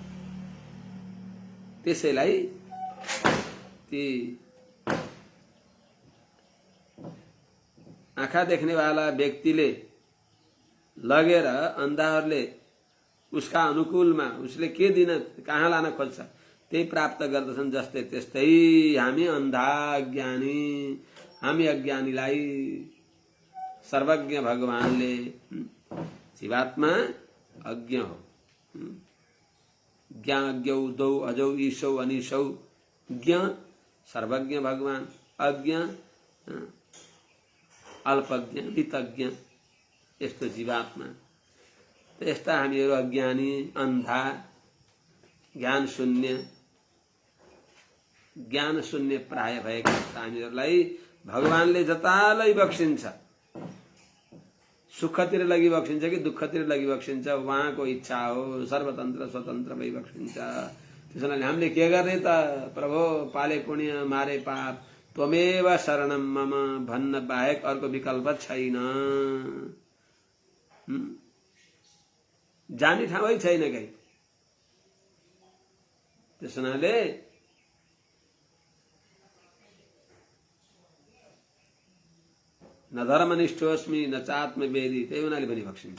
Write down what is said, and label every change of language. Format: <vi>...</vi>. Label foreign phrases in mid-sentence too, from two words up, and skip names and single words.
<ne>त्यसैलाई ती आँखा देख्ने वाला व्यक्तिले लगेर अन्धाहरूले उसका अनुकूलमा उसले के दिन कहाँ लान खोज्छ त्यही प्राप्त गर्दछन्। जस्तै त्यस्तै हामी अन्धा अज्ञानी, हामी अज्ञानीलाई सर्वज्ञ भगवानले, जीवात्मा अज्ञ हो,</ne> <sa>ज्ञाज्ञौ दौ अजौ ईशौ अनिशौ, ज्ञ सर्वज्ञ भगवान, अज्ञ अल्पज्ञ वितज्ञ,</sa> <ne>यस्तो जीवात्मा। यस्ता हामीहरू अज्ञानी अन्धा ज्ञान शून्य प्राय भएका हामीहरूलाई भगवानले जतालै बक्सिन्छ, सुखतिर लगी बक्सिन्छ कि दुःखतिर लगी बक्सिन्छ उहाँको इच्छा हो। सर्वतन्त्र स्वतन्त्र भई बक्सिन्छ। त्यसैले हामीले के गर्ने त? प्रभु पाले पुण्य मारे पाप</ne> <sa>त्वमेव शरणम मम</sa> <ne>भन्न बाहेक अर्को विकल्प छैन। जाने ठाउँै छैन कहीँ। त्यसैले</ne> <sa>न धर्मनिष्ठोस्मि न चात्मवेदी,</sa> <ne>त्यही हुनाले पनि बक्सिन्छ।</ne>